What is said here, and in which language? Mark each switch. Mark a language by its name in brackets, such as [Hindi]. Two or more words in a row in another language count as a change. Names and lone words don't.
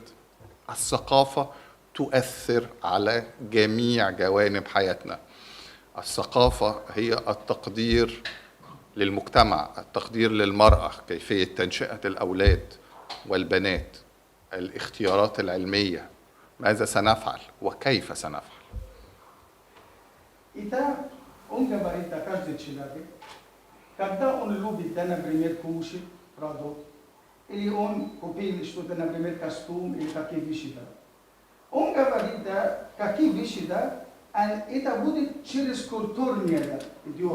[Arabic] الثقافة تؤثر على جميع جوانب حياتنا. الثقافة هي التقدير للمجتمع، التقدير للمرأة، كيفية تنشئة الأولاد والبنات، الاختيارات العلمية، ماذا سنفعل وكيف سنفعل. [Russian] Это он говорит, да, каждый человек, когда он любит, да, например, кушать, продукт, или он купил что-то, например, костюм или какие вещи, да. Он говорит, да, какие вещи, да, это будет через культурное, да, идет.